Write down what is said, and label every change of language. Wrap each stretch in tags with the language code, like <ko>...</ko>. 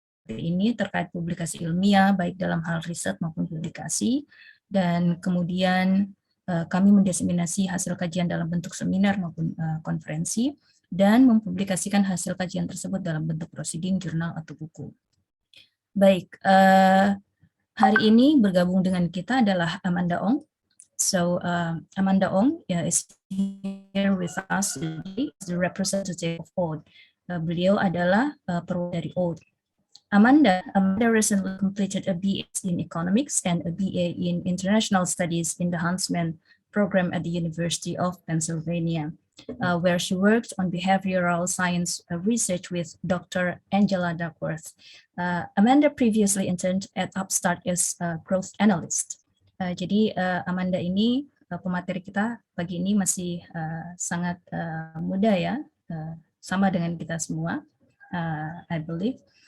<id>ini terkait publikasi ilmiah, baik dalam hal riset maupun publikasi, dan kemudian kami mendiseminasi hasil kajian dalam bentuk seminar maupun konferensi, dan mempublikasikan hasil kajian tersebut dalam bentuk proceeding, jurnal, atau buku. Baik, hari ini bergabung dengan kita adalah Amanda Ong.</id> <en>So Amanda Ong is here with us today as the representative of OAT.</en> <id>Beliau adalah perwakilan dari OAT.</id> <en>Amanda recently completed a BA in Economics and a BA in International Studies in the Huntsman program at the University of Pennsylvania, where she worked on behavioral science research with Dr. Angela Duckworth. Amanda previously interned at Upstart as a growth analyst.</en> <id>Jadi Amanda ini, pemateri kita pagi ini masih sangat muda ya, sama dengan kita semua,</id> <en>I believe.</en>